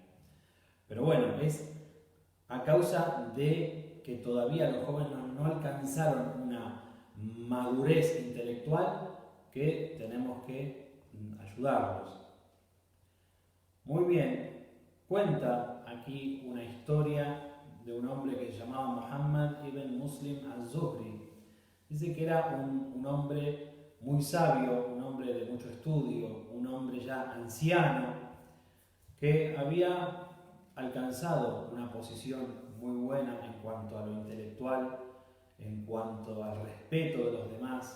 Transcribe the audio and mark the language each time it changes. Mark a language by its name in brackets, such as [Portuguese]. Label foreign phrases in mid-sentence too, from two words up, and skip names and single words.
[Spanish] Pero bueno, es a causa de que todavía los jóvenes no alcanzaron una madurez intelectual que tenemos que ayudarlos. Muy bien, cuenta aquí una historia de un hombre que se llamaba Muhammad ibn Muslim al-Zuhri. Dice que era un hombre muy sabio, un hombre de mucho estudio, un hombre ya anciano, que había alcanzado una posición muy buena en cuanto a lo intelectual, en cuanto al respeto de los demás.